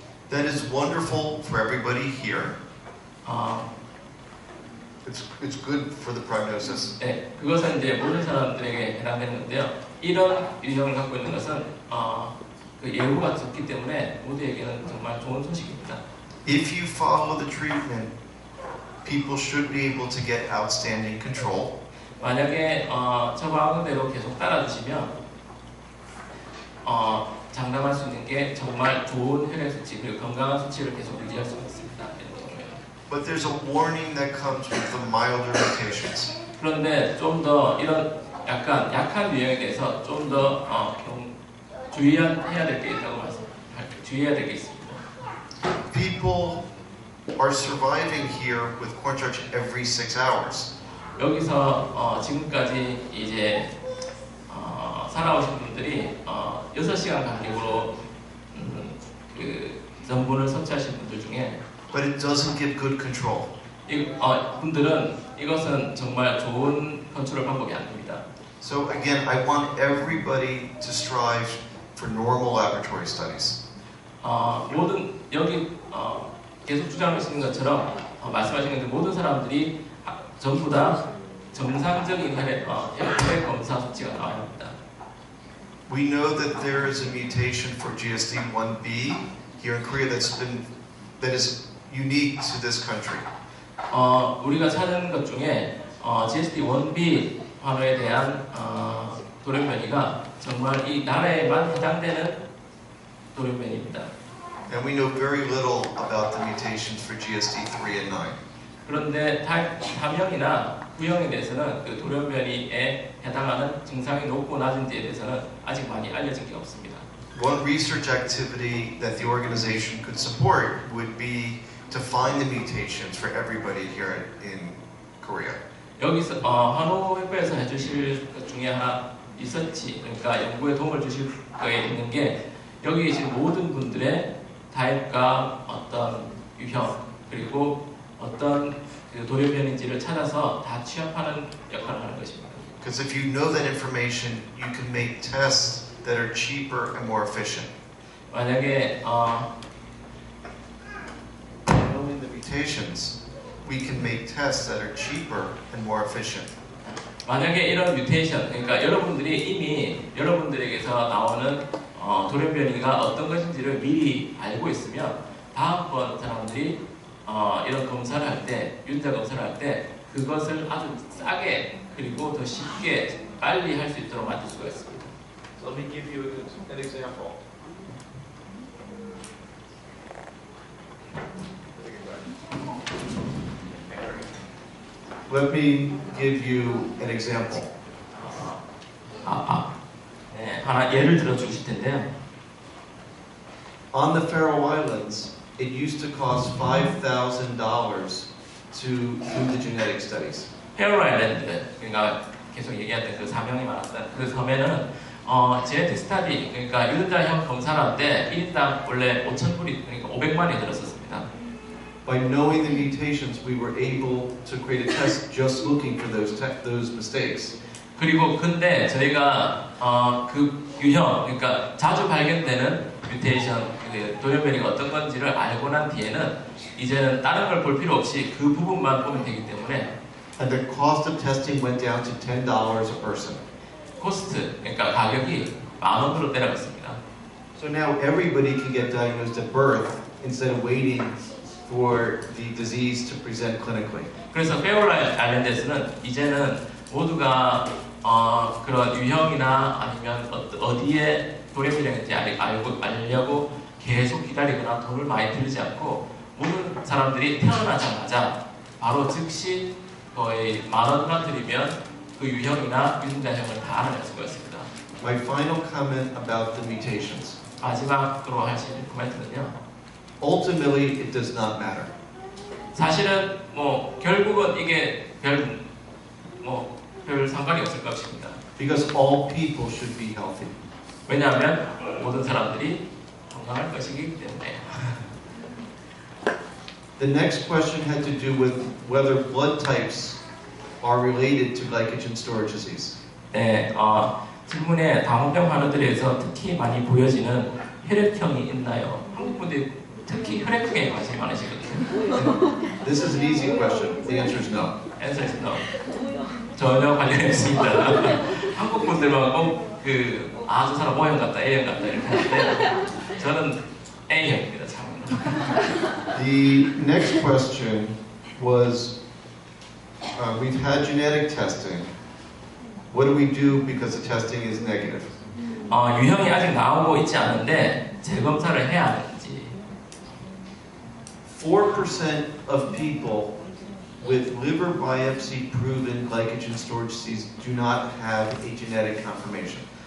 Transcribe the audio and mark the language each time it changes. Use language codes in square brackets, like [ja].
[en] That is wonderful for everybody here. It's good for the prognosis. [ko] 네, 그것은 이제 모든 사람들에게 해당되는 건데요. 이런 유형을 갖고 있는 것은 그 예후가 적기 때문에 모두에게는 정말 좋은 소식입니다. [en] If you follow the treatment, people should be able to get outstanding control. [ko] 만약에 처방대로 계속 따라주시면 장담할 수 있는 게 정말 좋은 혈액 수치 그리고 건강한 수치를 계속 유지할 수 있습니다. [en] But there's a warning that comes with the milder mutations. [ko] 그런데 좀 더 이런 약간 약한 유형에 대해서 좀 더 주의해야 될 게 있다고 주의해야 될 게 있습니다. [en] People are surviving here with cornstarch every 6 hours. [ko] 여기서 지금까지 이제 살아오신 분들이 6시간 간격으로 그 전분을 섭취하신 분들 중에 [en] But it doesn't give good control. [ko] 분들은 이것은 정말 좋은 컨트롤 방법이 아닙니다. [en] So again, I want everybody to strive for normal laboratory studies. [ko] 모든 여기 계속 주장하시는 것처럼 말씀하시는 그 모든 사람들이 전부 다 정상적인 혈액 검사 수치가 나와야 합니다. [en] We know that there is a mutation for GSD1B here in Korea that is unique to this country. [ko] 우리가 찾은 것 중에 GSD1B 환우에 대한 돌연변이가 정말 이 나라에만 해당되는 돌연변이입니다. [en] And we know very little about the mutations for GSD3 and 9. [ko] 그런데 3형이나 9형에 대해서는 그 돌연변이에 해당하는 증상이 높고 낮은지에 대해서는 아직 많이 알려진 게 없습니다. [en] One research activity that the organization could support would be to find the mutations for everybody here in Korea. [ko] 여기서 환우협회에서 해주실 것 중에 하나 리서치, 그러니까 연구에 도움을 주실 거에 있는 게 여기 계신 모든 분들의 타입과 어떤 유형 그리고 어떤 그 돌연변인지를 찾아서 다 취합하는 역할을 하는 것입니다. [en] Because if you know that information, you can make tests that are cheaper and more efficient. [ko] 만약에 [en] Knowing the mutations, we can make tests that are cheaper and more efficient. [ko] 만약에 이런 뮤테이션, 그러니까 여러분들이 이미 여러분들에게서 나오는 돌연변이가 어떤 것인지를 미리 알고 있으면 다음번 사람들이 이런 검사를 할 때, 유전자 검사를 할 때 그것을 아주 싸게 그리고 더 쉽게 빨리 할 수 있도록 만들 수가 있습니다. [en] So let me give you an example. Let me give you an example. [ko] 네, 하나 예를 들어 주실 텐데요. [en] On the Faroe Islands, it used to cost $5,000 to do the genetic studies. [ko] 페어로 아일랜드, 그러니까 계속 얘기했던 그 사명이 많았던 그 섬에는 [en] 제네틱 스타디, [ko] 그러니까 유전자형 검사를 할 때 1인당 원래 5,000불이, 그러니까 500만이 들었었습니다. [en] By knowing the mutations, we were able to create a test just looking for those mistakes. [ko] 그리고 근데 저희가 그 유형, 그러니까 자주 발견되는 뮤테이션, 그 돌연변이가 어떤 건지를 알고 난 뒤에는 이제는 다른 걸 볼 필요 없이 그 부분만 보면 되기 때문에 [en] And the cost of testing went down to $10 a person. [ko] 코스트, 그러니까 가격이 10,000원으로 내려갔습니다. [en] So now everybody can get diagnosed at birth instead of waiting for the disease to present clinically. [ko] 그래서 페어로 아일랜드에서는 이제는 모두가 그런 유형이나 아니면 어디에 돌연변이인지 알려고 계속 기다리거나 돈을 많이 들이지 않고 모든 사람들이 태어나자마자 바로 즉시 거의 10,000원만 들이면 그 유형이나 유전자형을 다 알아낼 수가 있습니다. [en] My final comment about the mutations. [ko] 마지막으로 하실 코멘트는요. [en] Ultimately, it does not matter. [ko] 사실은 결국은 이게 별 상관이 없을 것입니다. [en] Because all people should be healthy. [ko] 왜냐하면 모든 사람들이 건강할 것이기 때문에. [en] The next question had to do with whether blood types are related to glycogen storage disease. [ko] 네, 질문에 당뇨병 환우들에서 특히 많이 보여지는 혈액형이 있나요? 한국 분들이 특히 혈액형에 관심이 많으시거든요. [en] This is an easy question. The answer is no. answer is no. [ko] 전혀 관련이 없습니다. 한국 분들만 꼭 저 사람 O형 같다, A형 같다 이렇게 하는데 저는 A형입니다, 참으로. [en] The next question was, we've had genetic testing. What do we do because the testing is negative? [ko] 유형이 아직 나오고 있지 않은데 재검사를 해야 하는지. [en] 4% of people with liver biopsy proven glycogen storage disease do not have a genetic confirmation.